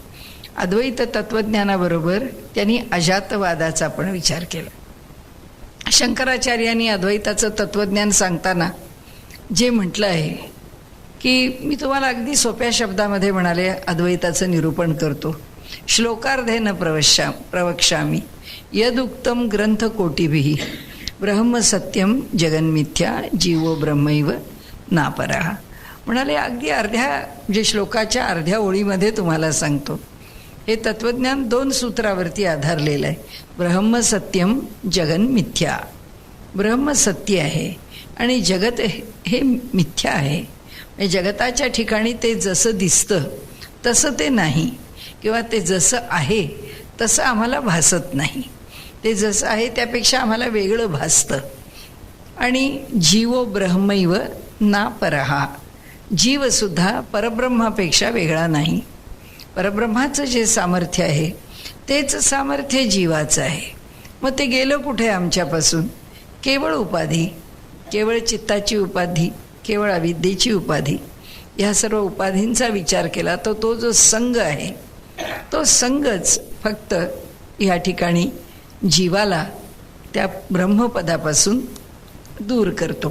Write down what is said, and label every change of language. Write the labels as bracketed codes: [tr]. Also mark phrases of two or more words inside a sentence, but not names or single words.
[mr] अद्वैत तत्त्वज्ञानाबरोबर त्यांनी अजातवादाचा पण विचार केला. शंकराचार्यांनी अद्वैताचं तत्त्वज्ञान सांगताना जे म्हटलं आहे की मी तुम्हाला अगदी सोप्या शब्दामध्ये म्हणाले अद्वैताचं निरूपण करतो. [sa] श्लोकार्धेन प्रवक्ष्यामि यदुक्तम ग्रंथकोटिभिः ब्रह्म सत्यम जगन्मिथ्या जीवो ब्रह्मैव नापरः. [mr] म्हणाले अगदी अर्ध्या श्लोकाच्या अर्ध्या ओळीमध्ये तुम्हाला सांगतो. हे तत्त्वज्ञान 2 सूत्रावरती आधारलेलं आहे. [sa] ब्रह्म सत्यम जगन मिथ्या. [mr] ब्रह्म सत्य आहे आणि जगत हे मिथ्या आहे. म्हणजे जगताच्या ठिकाणी ते जसं दिसतं तसं ते नाही, किंवा ते जसं आहे तसं आम्हाला भासत नाही. ते जसं आहे त्यापेक्षा आम्हाला वेगळं भासतं. [sa] आणि जीवो ब्रह्मैव ना परहा. [mr] जीवसुद्धा परब्रह्मापेक्षा वेगळा नाही. परब्रह्माचं जे सामर्थ्य आहे तेच सामर्थ्य जीवाचं आहे. मग ते गेलं कुठे आमच्यापासून? केवळ उपाधी, केवळ चित्ताची उपाधी, केवळ अविद्येची उपाधी. ह्या सर्व उपाधींचा विचार केला तर तो जो संग आहे तो संगच फक्त ह्या ठिकाणी जीवाला त्या ब्रह्मपदापासून दूर करतो.